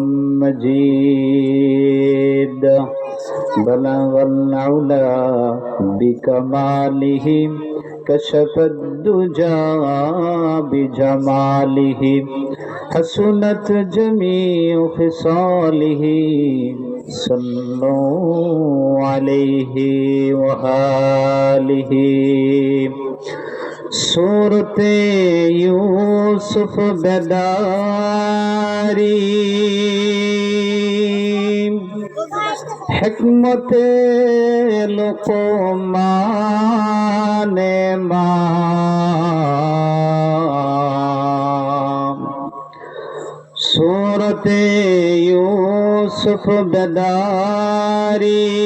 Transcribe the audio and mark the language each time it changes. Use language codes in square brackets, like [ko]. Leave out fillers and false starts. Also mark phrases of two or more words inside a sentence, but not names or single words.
[ar] مجيد بلغ العلا بكماله كشف الدجى بجماله حسنت جميع خصاله صلوا عليه [ur] وآله सूरत यूसुफ बेदारी हिकमत लुक़मान सूरत यूसुफ बेदारी